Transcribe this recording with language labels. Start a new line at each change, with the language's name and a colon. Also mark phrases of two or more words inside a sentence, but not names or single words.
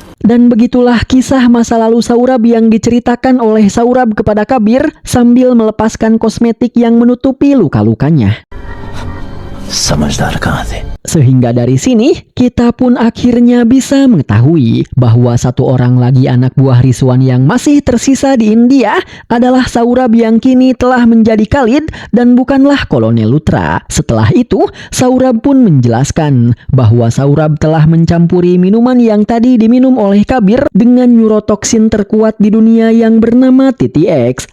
Indonesian: Dan begitulah kisah masa lalu Saurab yang diceritakan oleh Saurab kepada Kabir sambil melepaskan kosmetik yang menutupi luka-lukanya.
Hindi: समझदार कहाँ थे?
Indonesian: Sehingga dari sini, kita pun akhirnya bisa mengetahui bahwa satu orang lagi anak buah Rizwan yang masih tersisa di India adalah Saurab yang kini telah menjadi Khalid dan bukanlah Kolonel Luthra. Setelah itu, Saurab pun menjelaskan bahwa Saurab telah mencampuri minuman yang tadi diminum oleh Kabir dengan neurotoksin terkuat di dunia yang bernama TTX.